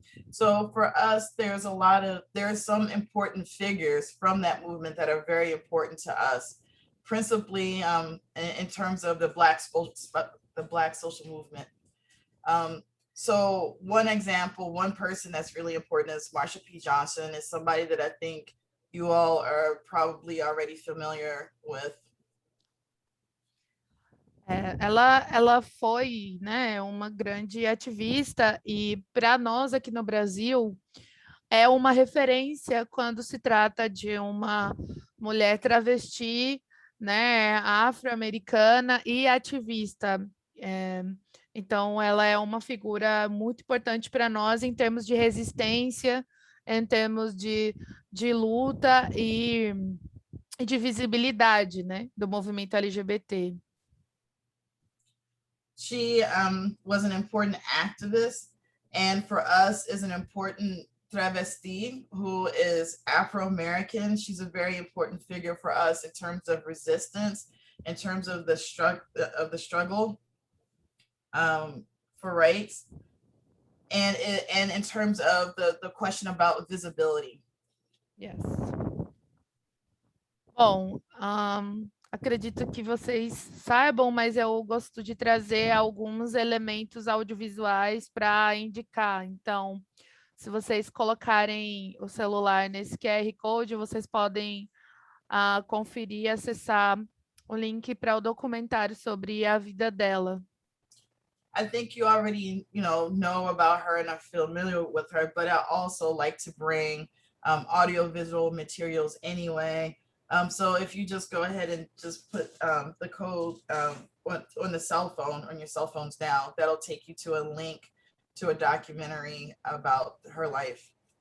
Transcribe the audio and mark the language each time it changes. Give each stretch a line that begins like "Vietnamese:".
English: So for us, there are some important figures from that movement that are very important to us, principally in terms of the Black social movement. So one example, one person that's really important is Marcia P Johnson, is somebody that I think you all are probably already familiar with.
Portuguese: Ela foi, né, uma grande ativista e para nós aqui no Brasil é uma referência quando se trata de uma mulher travesti, né, afro-americana e ativista. Então, ela é uma figura muito importante para nós em termos de resistência, em termos de luta e de visibilidade, né, do movimento LGBT.
English: She was an important activist, and for us is an important travesti who is Afro-American. She's a very important figure for us in terms of resistance, in terms of the struggle for rights, and in terms of the question about visibility. Yes.
Portuguese: Bom, acredito que vocês saibam, mas eu gosto de trazer alguns elementos audiovisuais para indicar. Então, se vocês colocarem o celular nesse QR Code, vocês podem conferir e acessar o link para o documentário sobre a vida dela.
English: I think you already, know about her and are familiar with her, but I also like to bring audiovisual materials anyway. So if you just go ahead and just put the code on the cell phone, on your cell phones now, that'll take you to a link to a documentary about her life.